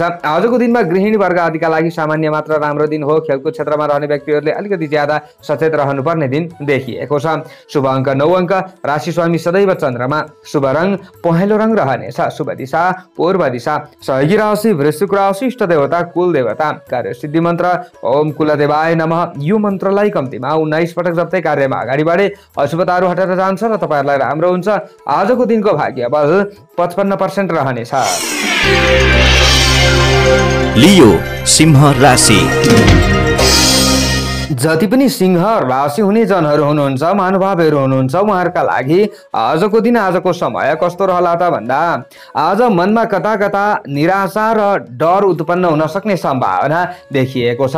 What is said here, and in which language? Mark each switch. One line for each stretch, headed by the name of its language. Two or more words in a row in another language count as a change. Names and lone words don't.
Nepali: आजको दिनमा गृहिणी वर्ग आदिका लागि सामान्य मात्र राम्रो दिन हो। खेलकुद क्षेत्रमा रहने व्यक्तिहरूले अलिकति ज्यादा सचेत रहनुपर्ने दिन देखिएको छ। शुभ अङ्क 9 अङ्क, राशि स्वामी सदैव चन्द्रमा, शुभ रङ पहेँलो रङ रहनेछ, शुभ दिशा पूर्व दिशा, सहयोगी राशि वृश्चिक राशि, इष्ट देवता कुल देवता, कार्य सिद्धि मन्त्र
Sanskrit: ओम कुलदेवाय नमः।
Nepali: यो मन्त्रलाई कम्तीमा 19 पटक जप्दै कार्यमा अगाडि बढे अशुभताहरू हटेर जान्छ र तपाईँहरूलाई राम्रो हुन्छ। आजको दिनको भाग्य बल 55% रहनेछ। लियो सिंह राशि। जति पनि सिंह राशि हुने जनहरू हुनुहुन्छ, महानुभावहरू हुनुहुन्छ, उहाँहरूका लागि आजको दिन आजको समय कस्तो रहला त भन्दा आज मनमा कता कता निराशा र डर उत्पन्न हुन सक्ने सम्भावना देखिएको छ।